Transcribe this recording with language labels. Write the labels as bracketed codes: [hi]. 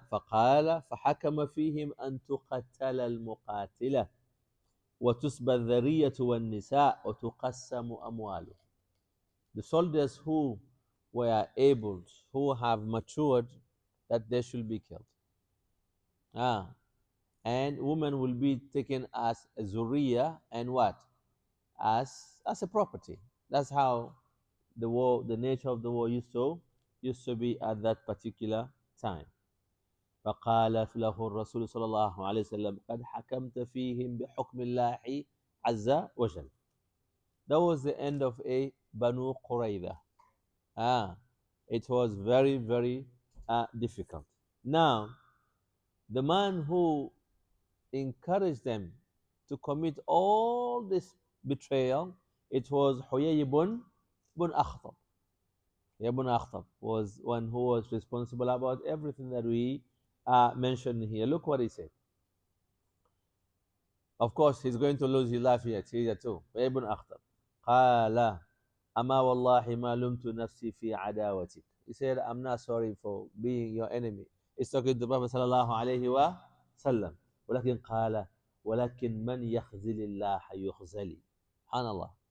[ar] قال فحكم فيهم أن تقتل المقاتلة وتسبى الذرية والنساء وتقسم أمواله. [en] The soldiers who were able, who have matured, that they should be killed. And women will be taken as a zuriya and what? As a property. That's how the war, the nature of the war used to be at that particular time. [ar] فقال له الرسول صلى الله عليه وسلم قد حكمت فيهم بحكم الله عز وجل. [en] That was the end of a Banu Qurayza. It was very, very difficult. Now, the man who encouraged them to commit all this betrayal, it was Huyay ibn Akhtab. Ibn Akhtab was one who was responsible about everything that we mentioned here. Look what he said. Of course, he's going to lose his life here too. Ibn Akhtab. [ar] قال أما والله ما لمت نفسي في عداوتك. [en] He said, I'm not sorry for being your enemy. He's talking to the Prophet [ar] صلى الله عليه وسلم. ولكن قال ولكن من يخزل الله يخزلي. سبحان الله.